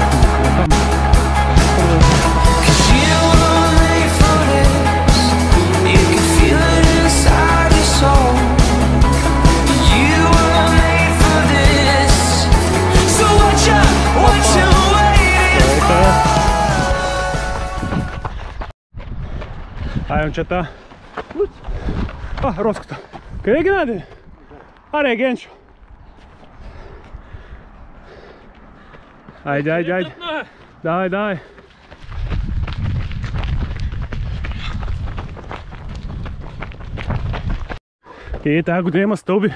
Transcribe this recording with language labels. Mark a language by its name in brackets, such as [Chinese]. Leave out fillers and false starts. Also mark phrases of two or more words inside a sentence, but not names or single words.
[English] 'Cause you were made for this. You can feel it inside your soul. You were made for this. So what you waiting for? [Bulgarian] Ай, момчета. Роската. Къде ги нади? Аре, Генчо. Айде. Давай. Тази година има стълби.